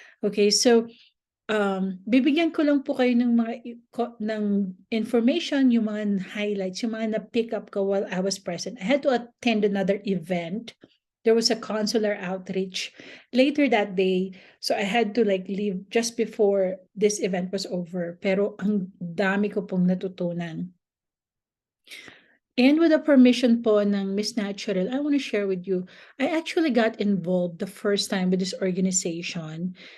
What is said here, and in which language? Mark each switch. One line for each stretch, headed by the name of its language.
Filipino: Okay, so bibigyan ko lang po kayo ng ng information, yung mga highlights, yung mga na-pick up ko
English: while I was present. I had to attend another event. There was a consular outreach later that day, so I had to leave just before this event was over.
Filipino: Pero ang dami ko pong natutunan.
English: And with the permission
Filipino: po ng
English: Miss Naturelle, I want to share with you, I actually got involved the first time with this organization.